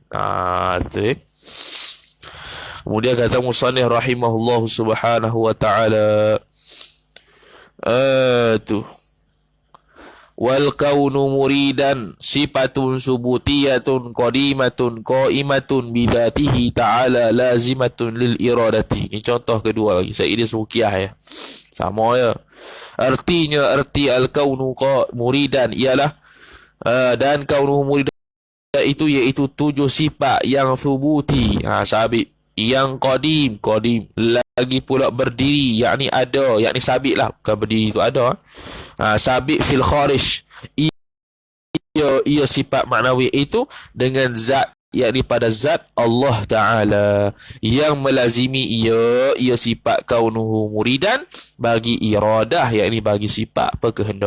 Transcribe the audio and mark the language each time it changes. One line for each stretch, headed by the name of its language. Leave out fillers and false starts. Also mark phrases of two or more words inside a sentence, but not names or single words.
Malay: Tu Kemudian kata musannif
Arabic: رحمه الله سبحانه وتعالى, tu والكون مريدا صفة ثبوتية قديمة قائمة بذاته تعالى لازمة للإرادة.
Malay: Ini contoh kedua lagi. Saya Idris Rukiah ya. Sama ya. Artinya arti
Arabic: الكون مريدا
Malay: ialah dan
Arabic: كون مريدا
Malay: itu iaitu 7 sifat yang subuti, sabit, yang qadim lagi pula berdiri, yakni ada, yakni sabit lah, bukan berdiri itu ada.
Arabic: ثابت في الخارج,
Malay: ia sifat maknawi itu dengan zat, yakni pada zat Allah Ta'ala, yang melazimi ia sifat
Arabic: كونه مريدا
Malay: bagi iradah, yakni bagi sifat kehendak.